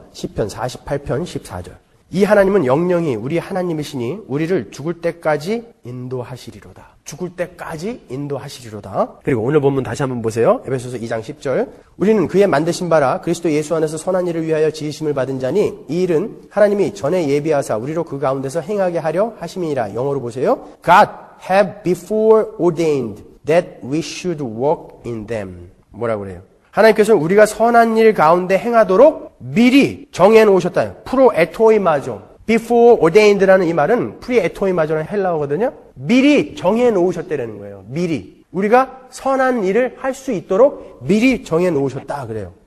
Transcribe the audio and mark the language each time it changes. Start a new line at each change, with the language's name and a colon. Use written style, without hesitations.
Korean: 시편 48편 14절. 이 하나님은 영영이 우리 하나님이시니 우리를 죽을 때까지 인도하시리로다. 죽을 때까지 인도하시리로다. 그리고 오늘 본문 다시 한번 보세요. 에베소서 2장 10절. 우리는 그의 만드신 바라 그리스도 예수 안에서 선한 일을 위하여 지으심을 받은 자니 이 일은 하나님이 전에 예비하사 우리로 그 가운데서 행하게 하려 하심이니라. 영어로 보세요.
English: God have before ordained that we should walk in them.
Korean: 뭐라고 그래요? 하나님께서는 우리가 선한 일 가운데 행하도록 미리 정해놓으셨다. 프로에토이마조. before ordained라는 이 말은 프리에토이마조라는 헬라어거든요. 미리 정해놓으셨다는 거예요. 미리. 우리가 선한 일을 할 수 있도록 미리 정해놓으셨다 그래요.